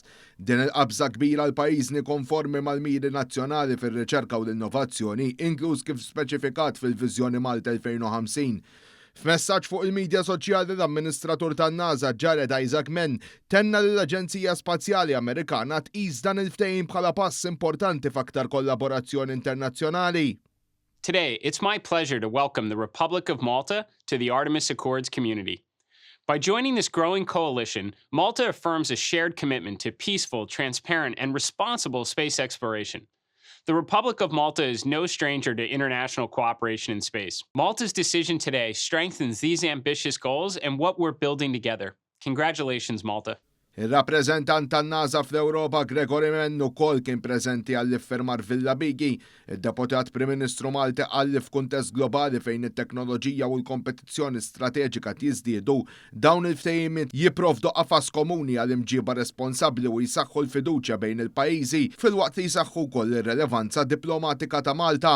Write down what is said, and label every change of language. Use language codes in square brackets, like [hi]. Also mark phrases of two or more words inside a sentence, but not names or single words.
[mt] Din il-qabża kbira l-pajjiżni konformi mal-miri nazzjonali fir-riċerka u l-innovazzjoni, inkluż kif speċifikat fil-Viżjoni Malta 2050. F'messaġġ fuq il-medja soċjali l-amministratur tan-NASA Jared Isaacman tenna lill-Aġenzija Spazjali Amerikana tqis dan il-ftehim bħala pass importanti f'aktar kollaborazzjoni internazzjonali. [en] Today, it's my pleasure to welcome the Republic of Malta to the Artemis Accords community. By joining this growing coalition, Malta affirms a shared commitment to peaceful, transparent, and responsible space exploration. The Republic of Malta is no stranger to international cooperation in space. Malta's decision today strengthens these ambitious goals and what we're building together. Congratulations, Malta. [mt] Il-rappreżentant tan-NASA fl-Ewropa Gregory Menn ukoll kien preżenti għall-iffirmar Villa Bigi. Id-Deputat Prim Ministru Malti qal li f'kuntest globali fejn it-teknoloġija u l-kompetizzjoni strateġika jiżdiedu, dawn il-ftehimiet jipprovdu qafas komuni għal imġiba responsabbli u jsaħħu l-fiduċja bejn il-pajjiżi filwaqt li jsaħħu wkoll ir-relevanza diplomatika ta' Malta.